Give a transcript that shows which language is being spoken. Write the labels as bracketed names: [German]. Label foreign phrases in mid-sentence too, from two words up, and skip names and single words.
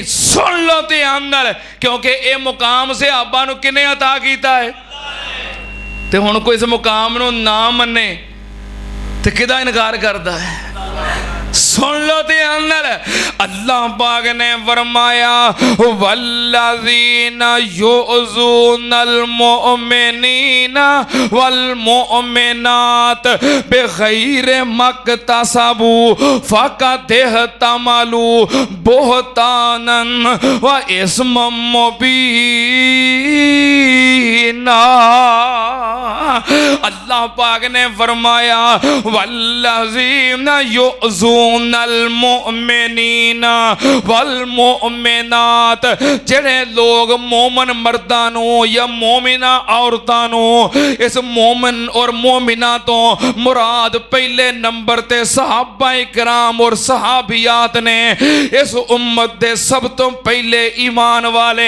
[Punjabi] سن لو تے عمل کیونکہ یہ مقام صحابہ نوں کنے عطا کیتا ہے تے ہن کوئی اس مقام نوں نہ منے تے کدا انکار کرتا ہے. سن لو تے عمل اللہ پاک نے فرمایا [Arabic] والذین یؤذون المؤمنین والمؤمنات بغیر ما اکتسبوا فقد احتملوا بہتاناً واثماً مبیناً. [Punjabi] اللہ پاک نے فرمایا [Arabic] والذین یؤذون المؤمنین والمؤمنات [Punjabi] جیہڑے لوگ مومن مرداں نوں یا مومنہ عورتاں نوں اس مومن اور مومنہ توں مراد پہلے نمبر تے صحابہ کرام اور صحابیات نے اس امت دے سب توں پہلے ایمان والے.